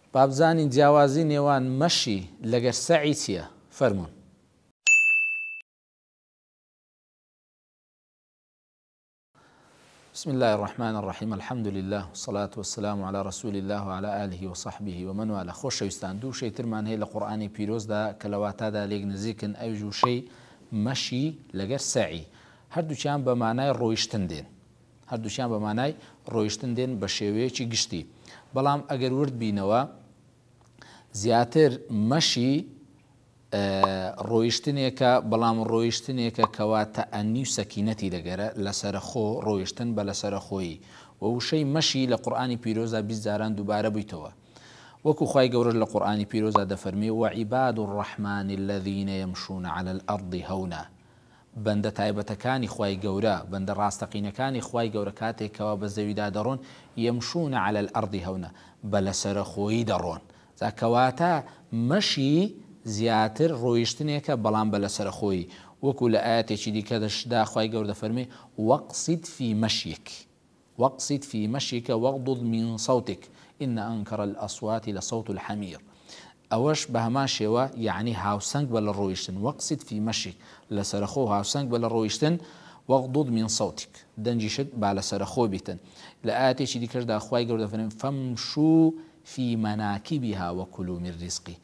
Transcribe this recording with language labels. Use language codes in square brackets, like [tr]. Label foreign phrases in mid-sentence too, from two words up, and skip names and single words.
[ckb] بابزانی جیاوازی نێوان مەشی لەگەر سەعی چییە؟ فەرموون. [ar] بسم الله الرحمن الرحيم الحمد لله والصلاة والسلام على رسول الله وعلى آله وصحبه ومن والاه. [ckb] خۆشەویستان دوو شەیترمان هەیە لە قورئانی پیرۆزدا کە لە واتادا لێک نزیکن. ئەو دوو شەی مەشی لەگەر سەعی هەردووچیان بە مانای ڕۆیشتن دێن، هەردووچیان بە مانای ڕۆیشتن دێن بە شێوەیەکی گشتی. بەڵام ئەگەر ورد بینەوە زیاتر مەشی ڕۆیشتنێکە، بەڵام ڕۆیشتنێکە کەواتە ئەنی و سەکینەتی دەگەرە لەسەرخۆ ڕۆیشتن بە لەسەرخۆیی. وەوشەی مەشی لە قورئانی پیرۆزە 20 جاران دووبارە بوویتەوە. وەکو خوای گەورە لە قورئانی پیرۆزە دەفەرمێ [ar] وعیباد الرحمن الذين يمشون على الأرض هونا. [ckb] بەندە تایبەتەکانی خوای گەورە، بەندە ڕاستەقینەکانی خوای گەورە کاتێکەوە بە زەویدا دەڕۆن [ar] يمشون على الأرض هونا، [ckb] بە لەسەرخۆیی دەڕۆن. کەواتە مەشی زیاتر ڕۆیشتنێکە بەڵام بە لەسەرخۆیی. وەکو لە ئاەتێکی دیکە دەشدا خوای گەورە دەفەرمێ [ar] وەقسید فی مەشیک، وەقسید فی مەشیکە وەغضض من صوتك إن أنكر الأصوات لصوت الحمير. [ckb] ئەوەش بە هەمان شێوە یعنی هاوسەنگ بە لە ڕۆیشتن. [ar] وەقسید فی مەشیک، [ckb] لەسەرخۆ هاوسەنگ بە لە ڕۆیشتن. [ar] وەغضض من صوتك، [ckb] دەنجیشت با لەسەرخۆ بیتن. لە ئاەتێکی دیکەشدا خوای گەورە دەفەرمێ [ar] فەمشوا فی مەناکبها وەکولوا من ڕزقی.